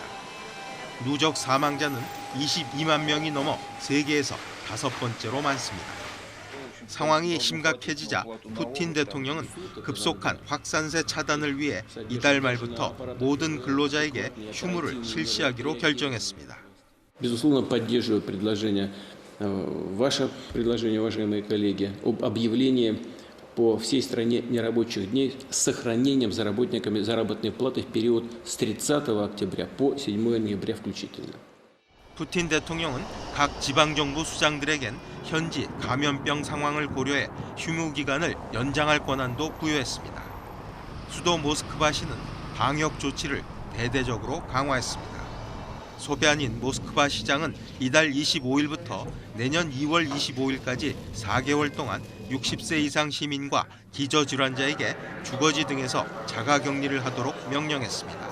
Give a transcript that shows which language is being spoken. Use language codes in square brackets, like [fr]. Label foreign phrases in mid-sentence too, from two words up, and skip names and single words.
[ko] 누적 사망자는 22만 명이 넘어 세계에서 5번째로 많습니다. 상황이 심각해지자 푸틴 대통령은 급속한 확산세 차단을 위해 이달 말부터 모든 근로자에게 휴무를 실시하기로 결정했습니다. [ru] Безусловно, поддерживаю ваше предложение, уважаемые коллеги, об объявлении по всей стране нерабочих дней с сохранением за работниками заработной платы в период с 30 октября по 7 ноября включительно. [ko] 푸틴 대통령은 각 지방정부 수장들에겐 현지 감염병 상황을 고려해 휴무 기간을 연장할 권한도 부여했습니다. 수도 모스크바시는 방역 조치를 대대적으로 강화했습니다. 소비안인 모스크바 시장은 이달 25일부터 내년 2월 25일까지 4개월 동안 60세 이상 시민과 기저질환자에게 주거지 등에서 자가격리를 하도록 명령했습니다.